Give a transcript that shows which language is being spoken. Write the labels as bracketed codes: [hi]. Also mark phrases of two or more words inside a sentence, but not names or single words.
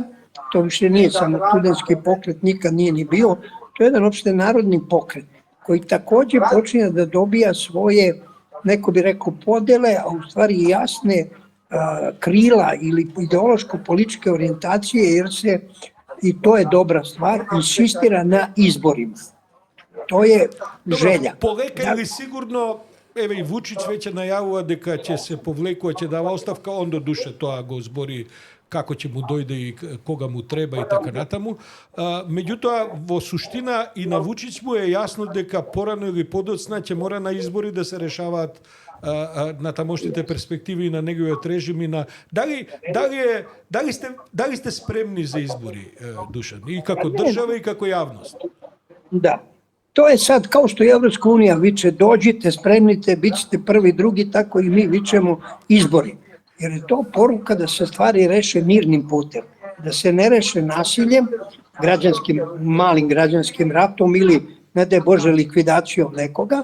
[sr] To više nije samo studentski pokret, nikad nije ni bio, to je jedan opšte narodni pokret koji takođe počinje da dobija svoje, neko bi rekao, podele, a u stvari jasne krila ili ideološko-političke orijentacije, jer se, i to je dobra stvar, insistira na izborima. To je želja. [mk] Полека или сигурно, еве и Вучич веќе најавува дека ќе се повлекува, ќе дава оставка, [sr] он до душе [mk] тоа го збори како ќе му дојде и кога му треба и така натаму. Меѓутоа, во суштина и на Вучич му е јасно дека порано или подоцна ќе мора на избори да се решаваат на тамошните перспективи и на неговиот режим и на дали сте спремни за избори, Душан, и како држава и како јавност? [sr] Da. To je sad kao što Evropska unija viče dođite, spremnite, bit ćete prvi, drugi, tako i mi vičemo izbori. Jer je to poruka da se stvari reše mirnim putem, da se ne reše nasiljem, malim građanskim ratom ili, ne daj Bože, likvidacijom nekoga.